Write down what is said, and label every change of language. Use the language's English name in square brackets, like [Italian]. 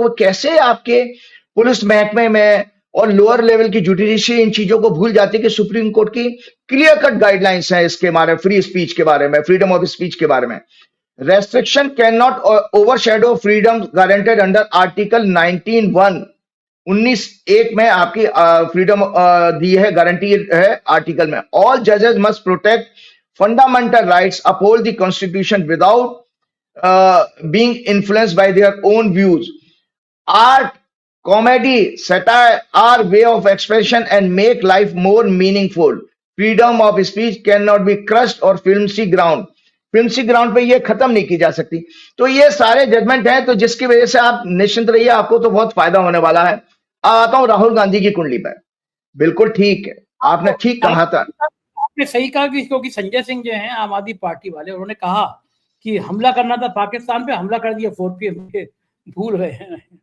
[Hindi] तो वो कैसे आपके पुलिस महकमे में और लोअर लेवल की जुडिशरी इन चीजों को भूल जाती है कि सुप्रीम कोर्ट की क्लियर कट गाइडलाइंस है इसके बारे में, फ्री स्पीच के बारे में, फ्रीडम ऑफ स्पीच के बारे में। [English] restriction can not overshadow freedom guaranteed under article [Hindi] 19(1) में आपकी फ्रीडम दी है, गारंटी है आर्टिकल में। [English] All जजेस must protect fundamental rights, uphold the constitution without being influenced by their own views. Art, comedy, satire are way of expression and make life more meaningful. Freedom of speech cannot be crushed or filmsy ground [Hindi] पे ये खत्म नहीं की जा सकती। तो ये सारे जजमेंट हैं, तो जिसकी वजह से आप निश्चिंत रहिए, आपको तो बहुत फायदा होने वाला है। आता हूं राहुल गांधी की कुंडली पर। बिल्कुल ठीक है, आपने ठीक कहा था। आपने सही कहा कि क्योंकि संजय सिंह जो हैं आम आदमी पार्टी वाले, उन्होंने कहा कि हमला करना था पाकिस्तान पे, हमला कर दिया 4PM पे, भूल गए हैं।